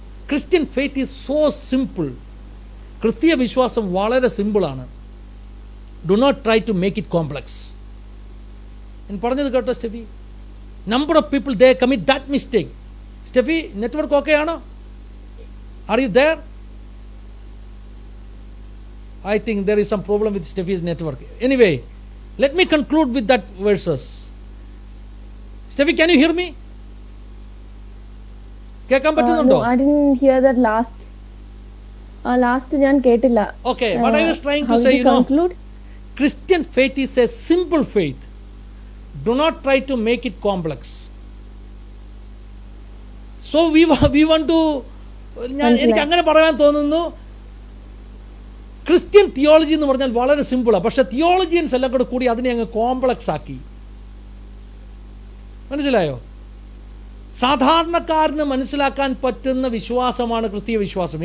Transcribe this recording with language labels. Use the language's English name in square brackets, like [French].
[English] Christian faith is so simple. [Malayalam] ക്രിസ്തീയ വിശ്വാസം വളരെ സിമ്പിളാണ്. [English] Do not try to make it complex. [Malayalam] ഞാൻ പറഞ്ഞത് കേട്ടോ Steffi? [English] Number of people they commit that mistake. Steffi, [Malayalam] network okay ആണോ? [English] Are you there? I think there is some problem with Steffi's network. Anyway, let me conclude with that verses. Steffi, can you hear me? [Malayalam] കേൾക്കാൻ പറ്റുന്നുണ്ടോ? [English] No, I didn't hear that last. [Malayalam] Last ഞാൻ കേട്ടില്ല. [English] Okay, what I was trying to say, you know, Christian faith is a simple faith. Do not try to make it complex. So we want to, [Malayalam] എനിക്ക് അങ്ങനെ പറയാൻ തോന്നുന്നു, Christian theology എന്ന് പറഞ്ഞാൽ വളരെ സിമ്പിളാണ്. പക്ഷെ തിയോളജിയൻസ് എല്ലാം കൂടി അതിനെ അങ്ങ് കോംപ്ലക്സ് ആക്കി. മനസ്സിലായോ? സാധാരണക്കാരന് മനസ്സിലാക്കാൻ പറ്റുന്ന വിശ്വാസമാണ് ക്രിസ്തീയ വിശ്വാസം.